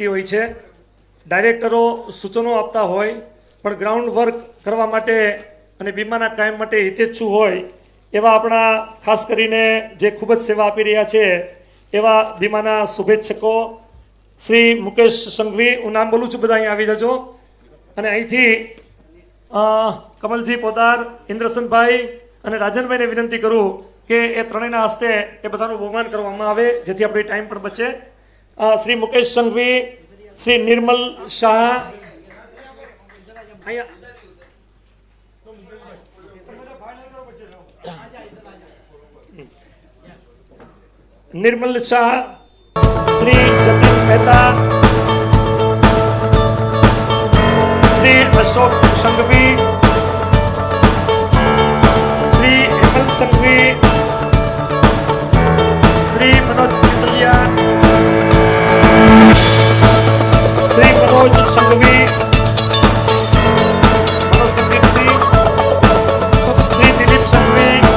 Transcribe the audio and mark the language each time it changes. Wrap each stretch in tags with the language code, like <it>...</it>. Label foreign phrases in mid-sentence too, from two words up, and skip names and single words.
<gu>હોય છે, ડાયરેક્ટરો સૂચનો આપતા હોય, પણ ગ્રાઉન્ડ વર્ક કરવા માટે અને બીમાના કાયમ માટે હિતેચ્છુ હોય એવા આપણા ખાસ કરીને જે ખૂબ જ સેવા આપી રહ્યા છે એવા બીમાના શુભેચ્છકો શ્રી મુકેશ સંઘવી, હું નામ બોલું છું, બધા અહીં આવી જજો। અને અહીંથી કમલજી પોદાર, ઇન્દ્રસનભાઈ અને રાજનભાઈને વિનંતી કરું કે એ ત્રણેયના હસ્તે એ બધાનું બહુમાન કરવામાં આવે જેથી આપણી ટાઈમ પણ બચે। શ્રી મુકેશ સંઘવી, श्री निर्मल शाह, निर्मल शाह, श्री जतिन मेहता, श्री अशोक संघवी, श्री हेमल संघवी, श्री मनोज चितलिया, श्री मनोज संघवी, मनोज संदीप जी, श्री दिलीप संघवी।</gu>